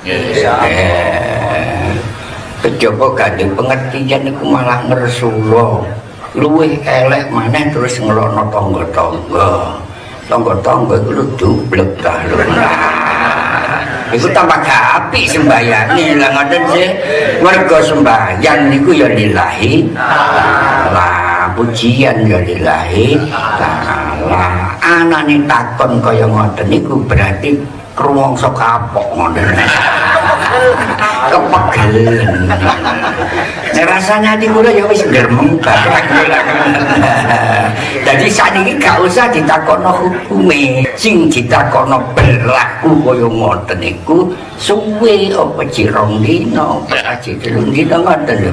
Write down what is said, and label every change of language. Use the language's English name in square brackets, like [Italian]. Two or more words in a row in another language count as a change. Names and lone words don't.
[Javanese] Kejaba gak duwe pengertian iku malah ngresula. Luwih elek maneh terus ngelokno tangga-tangga. Tangga-tangga iku lho dublek ta lho. Iku tambah gak apik sembayange lah ngoten sih. Mergo sembayang niku ya [Arabic] لله تعالى, [Javanese] pujian ya [Arabic] لله تعالى. [Javanese] Anane takon kaya ngoten niku berarti krumangsa kapok ngoten. kepegelen. Nek rasane ati kula ya wis gremeng banget. Dadi saniki gak usah ditakokno hukume, sing ditakokno berlaku kaya ngoten niku suwe apa jirong dina, apa aji telung dina ngoten lho.